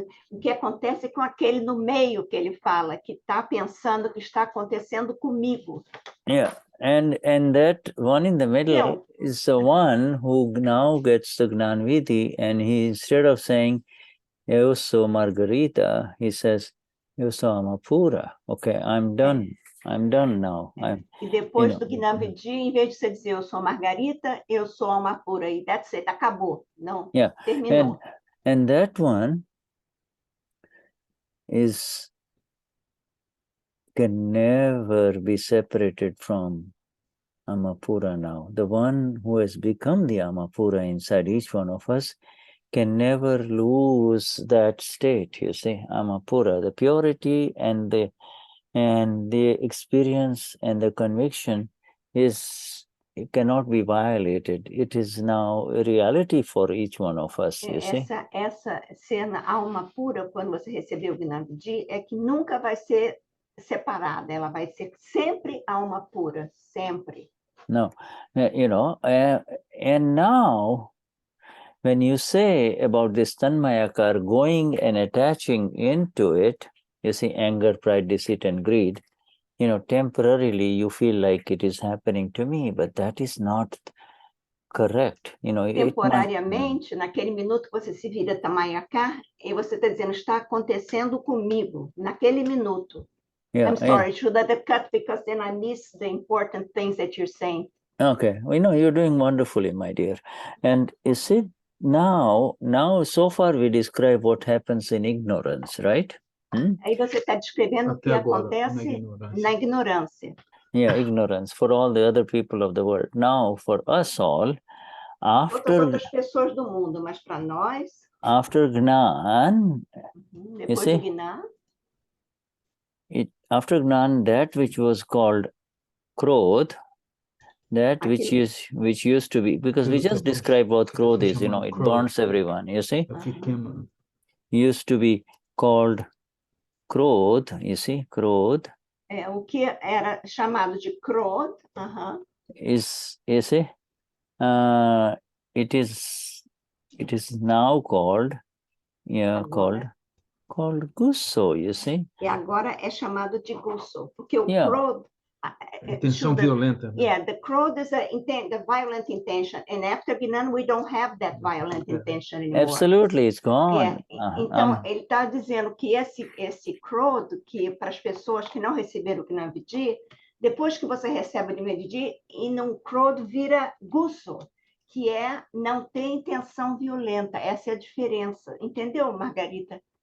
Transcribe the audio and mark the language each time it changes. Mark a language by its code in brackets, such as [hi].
[pt] O que acontece com aquele no meio que ele fala, que está pensando que está acontecendo comigo. [en] Yeah, and that one in the middle is the one who now gets the Gnanvidhi, and he, instead of saying, [pt] Eu sou Margarita, [en] he says, [pt] Eu sou Amapura. [en] Okay, I'm done. I'm done now. [pt] E depois do Gnanvidhi, em vez de você dizer eu sou Margarita, eu sou alma pura. E [en] that's it, [pt] acabou. Não, terminou. [en] And that one can never be separated from Amapura now. The one who has become the Amapura inside each one of us can never lose that state, you see, Amapura, the purity and the experience and the conviction it cannot be violated. It is now a reality for each one of us, you see. [pt] Essa ser na alma pura, quando você recebeu o Gnani, é que nunca vai ser separada, ela vai ser sempre alma pura, sempre. [en] No, you know, and now, when you say about this Tanmayakar going and attaching into it, you see, anger, pride, deceit, and greed, you know, temporarily you feel like it is happening to me, but that is not correct. You know, [pt] temporariamente, naquele minuto que você se vira Tanmayakar, e você está dizendo, está acontecendo comigo, naquele minuto. [en] Yeah, I'm sorry, should I cut because then I miss the important things that you're saying. Okay, we know you're doing wonderfully, my dear. And you see, now so far we describe what happens in ignorance, right? [pt] Aí você está descrevendo o que acontece na ignorância. [en] Yeah, ignorance for all the other people of the world. Now, for us all, after [pt] outras pessoas do mundo, mas para nós, [en] after Gnan, [pt] depois do Gnan, [en] after Gnan, that which was called Krodh, that which used to be, because we just described what Krodh is, you know, it burns everyone, you see. Used to be called Krodh, you see, Krodh. [pt] O que era chamado de Krodh, [en] is, you see, it is now called, called Gusso, you see. [pt] E agora é chamado de Gusso, porque o Krodh, intenção violenta. [en] Yeah, the Krodh is the violent intention, and after Gnan we don't have that violent intention anymore. Absolutely, it's gone. [pt] Então ele está dizendo que esse Krodh, que para as pessoas que não receberam o Gnani, depois que você recebe o Gnani, e no Krodh vira Gusso, que é não ter intenção violenta. Essa é a diferença, entendeu, Margarita?